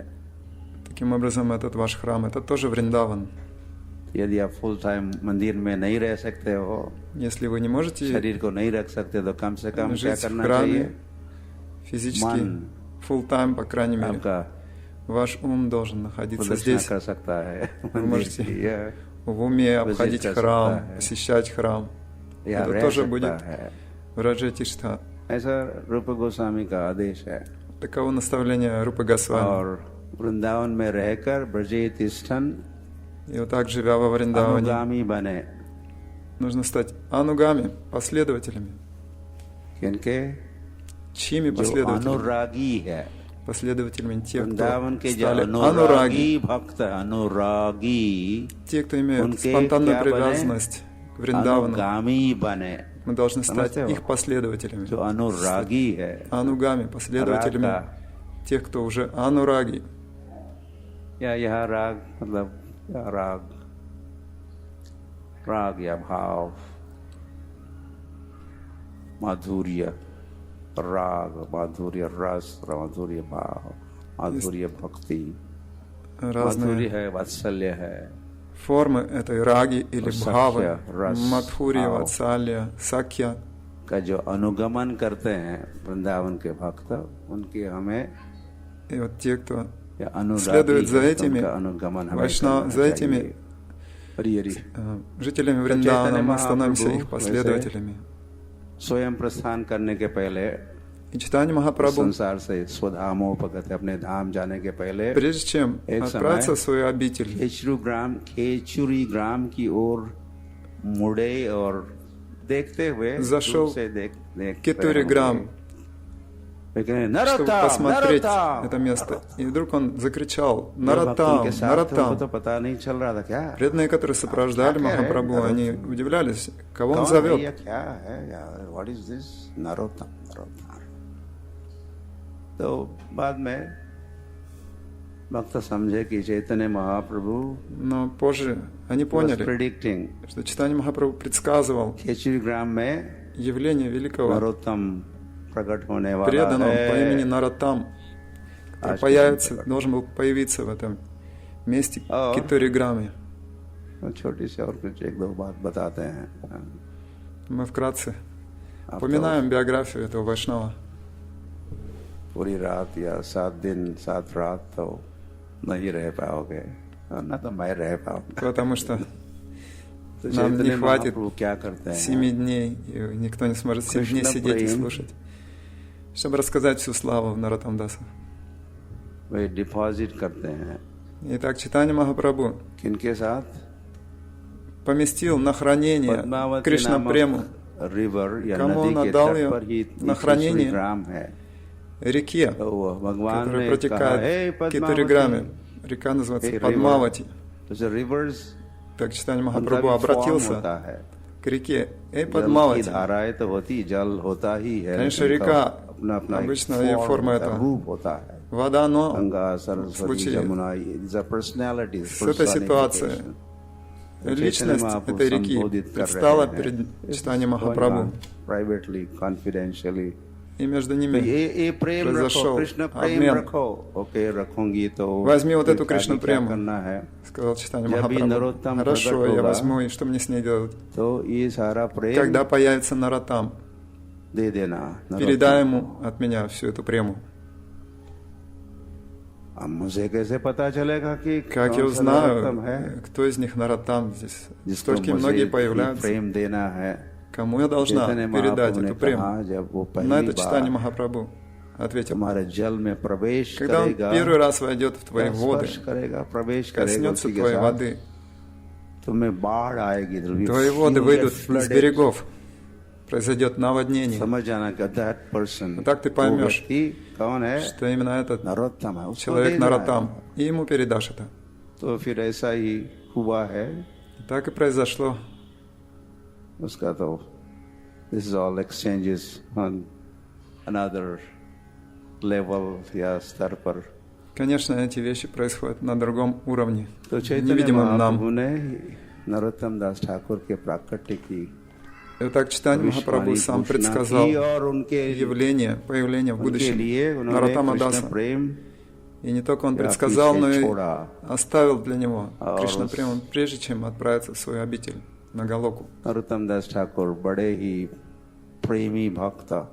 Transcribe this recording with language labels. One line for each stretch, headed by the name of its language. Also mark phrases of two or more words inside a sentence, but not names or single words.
Russian: Таким образом, этот ваш храм, это тоже Вриндаван.
Hindi: यदि आप
English: full time
Hindi: मंदिर में नहीं रह सकते हो,
Russian: Если вы не можете
Hindi: शरीर को नहीं रख सकते, तो कम से कम क्या
Russian: жить в
Hindi: करना
Russian: храме
Hindi: चाहिए?
Russian: физически,
Hindi: मन
English: full time,
Russian: по крайней мере,
Hindi: आपका
Russian: ваш ум должен находиться
Hindi: प्रदर्शन
Russian: здесь.
Hindi: कर सकता है.
Russian: Вы
Hindi: मंदिर
Russian: можете
Hindi: की यह
Russian: в уме обходить
Hindi: कर
Russian: храм,
Hindi: सकता है.
Russian: посещать храм.
Hindi: यहाँ
Russian: Это
Hindi: रह
Russian: тоже
Hindi: सकता
Russian: будет
Hindi: है.
Russian: Враджатиштха.
Hindi: ऐसा रूप गोस्वामी का आदेश है.
Russian: Таково наставление Рупы Госвами.
Hindi: और वृंदावन में रहकर ब्रजे तिष्ठन
Russian: И вот так, живя во Вриндаване,
Hindi: अनुगामी बने.
Russian: нужно стать анугами, последователями.
Hindi: किनके?
Russian: Чьими
Hindi: जो
Russian: последователями?
Hindi: अनुरागी है.
Russian: Последователями тех,
Hindi: वृंदावन
Russian: кто
Hindi: के जो
Russian: стали
Hindi: अनुरागी
Russian: анураги.
Hindi: भक्त, अनुरागी,
Russian: Те, кто имеют
Hindi: उनके
Russian: спонтанную
Hindi: क्या
Russian: привязанность к Вриндавану.
Hindi: अनुगामी बने.
Russian: Мы должны стать
Hindi: समझते हो?
Russian: их последователями.
Hindi: जो अनुरागी है.
Russian: Анугами, последователями
Hindi: राग
Russian: тех, кто уже анураги.
Hindi: या यह राग मतलब या राग या भाव, माधुर्य राग, माधुर्य रस, माधुर्य भाव, माधुर्य भक्ति, माधुर्य
Russian: Разные
Hindi: है, वात्सल्य है.
Russian: формы этой раги или Сакья, бхавы, рас, мадхурья, бхав. ватсалья, сакья.
Hindi: का जो अनुगमन करते हैं वृंदावन के भक्त, उनके हमें
Russian: И вот те, кто
Hindi: या अनुरागी
Russian: следует за
Hindi: है,
Russian: этими,
Hindi: उनका अनुगमन हमें
Russian: Вайшнав,
Hindi: करना
Russian: за этими
Hindi: चाहिए. हरि हरि.
Russian: жителями Вриндавана мы Чайтанья становимся Махапрабху, их последователями.
Hindi: स्वयं प्रस्थान करने के पहले,
Russian: И Чайтанья Махапрабху,
Hindi: संसार से स्वधामोपगत अपने धाम जाने के पहले
Russian: прежде чем
Hindi: एक
Russian: отправиться
Hindi: समय
Russian: в свою обитель,
Hindi: खेचुरी ग्राम की ओर मुड़े और देखते हुए
Russian: зашел
Hindi: दूर से देख
Russian: Кетури Грам, чтобы посмотреть это место. И вдруг он закричал: «Наратам! Наратам!»
Hindi: तो पता नहीं चल रहा था क्या?
Russian: Преданные, которые сопровождали Махапрабху, они удивлялись, кого он
Hindi: कौन है
Russian: зовет.
Hindi: ये, क्या है यार?
English: What is this?
Hindi: नरोत्तम, नरोत्तम. तो बाद में भक्त समझे कि चैतन्य महाप्रभु
Russian: Но позже они was поняли, predicting что Чайтанья Махапрабху предсказывал
Hindi: खेचुरी ग्राम में
Russian: явление великого
Hindi: नरोत्तम प्रकट होने वाला
Russian: преданного
Hindi: है.
Russian: по имени Наратам, который появится, должен был появиться в этом месте Кетури Граме.
Hindi: छोटी सी और कुछ एक दो बात बताते हैं.
Russian: Мы вкратце
Hindi: आप
Russian: упоминаем биографию этого Вайшнава.
Hindi: पूरी रात या 7 दिन 7 रात तो नहीं रह पाओगे, ना तो मैं रह पाऊंगा.
Russian: Потому что
Hindi: तो
Russian: нам не
Hindi: चैतन्य
Russian: хватит
Hindi: महाप्रभु क्या करते हैं?
Russian: 7 дней, и никто не сможет 7 дней Кришна сидеть и Прем. слушать, чтобы рассказать всю славу Наратамдаса.
Hindi: वे डिपॉजिट करते हैं.
Russian: Итак, Чайтанья Махапрабху
Hindi: किनके साथ?
Russian: поместил на хранение
Hindi: पद्मावती
Russian: Кришна
Hindi: नामक
Russian: Прему,
Hindi: रिवर या
Russian: कому
Hindi: नदी
Russian: он
Hindi: के
Russian: отдал
Hindi: तट
Russian: ее
Hindi: पर ही
Russian: на хранение
Hindi: ग्राम है.
Russian: реке,
Hindi: तो वो भगवान
Russian: которая
Hindi: ने कहा,
Russian: протекает в Кетури Граме. Река называется Hey, Падмавати.
Hindi: तो जो rivers
Russian: Так Чайтанья
Hindi: उनका
Russian: Махапрабху
Hindi: भी form
Russian: обратился
Hindi: होता है.
Russian: к реке. Эй,
Hindi: जल की
Russian: Падмавати.
Hindi: धाराएं तो होती, जल होता ही है.
Russian: Конечно,
Hindi: उनका
Russian: река,
Hindi: अपना अपना
Russian: обычно
Hindi: एक
Russian: ее
Hindi: form
Russian: форма
Hindi: होता है,
Russian: это
Hindi: रूप होता है.
Russian: Вода, но
Hindi: गंगा,
Russian: в
Hindi: सरस्वती,
Russian: случае
Hindi: जमुना,
English: these are personalities.
Russian: с этой ситуацией личность этой реки предстала перед Чайтаньей Махапрабху.
English: Privately, confidentially.
Russian: И между ними
Hindi: ये प्रेम रखो,
Russian: произошел
Hindi: कृष्ण प्रेम
Russian: обмен.
Hindi: रखो. ओके, रखूंगी तो
Russian: Возьми вот эту
Hindi: फिर
Russian: Кришну
Hindi: आगे क्या
Russian: Прему.
Hindi: करना है?
Russian: Сказал Чайтанья
Hindi: जब भी
Russian: Махапрабху.
Hindi: नरोत्तम
Russian: Хорошо,
Hindi: प्रकट
Russian: я
Hindi: होगा,
Russian: возьму, и что мне с ней делать?
Hindi: तो ये सारा प्रेम
Russian: Когда появится Наратам,
Hindi: दे देना.
Russian: передай ему от меня всю эту прему.
Hindi: अब मुझे कैसे पता चलेगा कि
Russian: Как я
Hindi: कौन सा नरोत्तम
Russian: узнаю,
Hindi: है
Russian: кто из них Наратам здесь?
Hindi: जिसको
Russian: Столько
Hindi: मुझे
Russian: многие
Hindi: ये
Russian: появляются.
Hindi: प्रेम देना है.
Russian: Кому я должна
Hindi: चैतन्य
Russian: передать
Hindi: महाप्रभु ने
Russian: эту прему?
Hindi: कहा, जब वो
Russian: На
Hindi: पहली
Russian: это Чайтанья
Hindi: बार
Russian: Махапрабху ответил.
Hindi: तुम्हारे जल में प्रवेश
Russian: Когда он
Hindi: करेगा,
Russian: первый раз войдет в твои воды,
Hindi: स्पर्श करेगा, प्रवेश करेगा,
Russian: коснется
Hindi: उसी के
Russian: твоей
Hindi: साथ
Russian: воды,
Hindi: तुम्हें बाढ़ आएगी.
English: There will be
Russian: твои воды huge выйдут из flooded. берегов, произойдет наводнение.
Hindi: समझ जाना कि
English: that person,
Russian: Так ты
Hindi: वो
Russian: поймешь,
Hindi: व्यक्ति कौन है?
Russian: что именно этот
Hindi: नरोत्तम है. उसको
Russian: человек
Hindi: देना है.
Russian: Наратам, и ему передашь это.
Hindi: तो फिर ऐसा ही हुआ है.
Russian: И так и произошло.
Hindi: उसका तो
English: this is all exchanges on another level
Hindi: या स्तर पर.
Russian: Конечно, эти вещи происходят на другом уровне,
Hindi: तो चैतन्य
Russian: невидимом
Hindi: महाप्रभु
Russian: нам.
Hindi: ने नरोत्तम दास ठाकुर के प्राकट्य की
Russian: Итак, Чайтанья Махапрабху сам предсказал появление в будущем Нароттама Даса. И не только он предсказал, но и оставил для него Кришна Прему, прежде чем отправиться в свою обитель на Галоку.
Hindi: नरोत्तम दास ठाकुर बड़े ही प्रेमी भक्त.